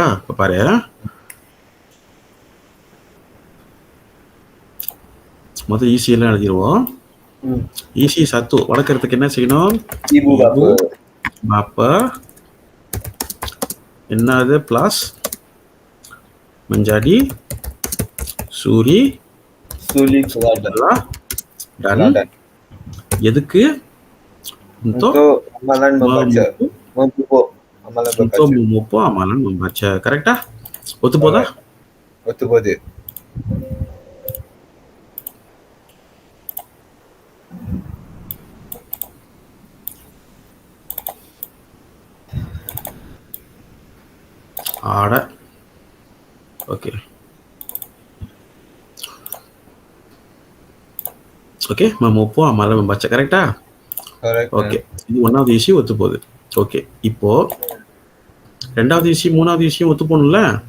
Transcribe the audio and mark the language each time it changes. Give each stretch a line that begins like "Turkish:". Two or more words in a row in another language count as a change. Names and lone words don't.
Tamil: இப்ப பாரு, முதல் ஈஸி எல்லாம் எழுதிடுவோம். ஈஸி சத்து வளர்க்கறதுக்கு என்ன செய்யணும்?
Malay: ibu
Tamil: bapa என்னது பிளஸ்
Malay: menjadi suri dan
Tamil: எதுக்கு?
Malay: untuk amalan membaca. untuk memupuk amalan membaca.
Tamil: கரெக்டா? ஒத்து போதா? ஒத்து போகுது. ஆட. ஓகே, ஓகே,
Malay: memupuk amalan membaca.
Tamil: கரெக்டா? ஓகே, இது ஒன்னாவது விஷயம் ஒத்து போகுது. ஓகே, இப்போ ரெண்டாவது விஷயம் மூணாவது விஷயம் ஒத்து போகணும்ல?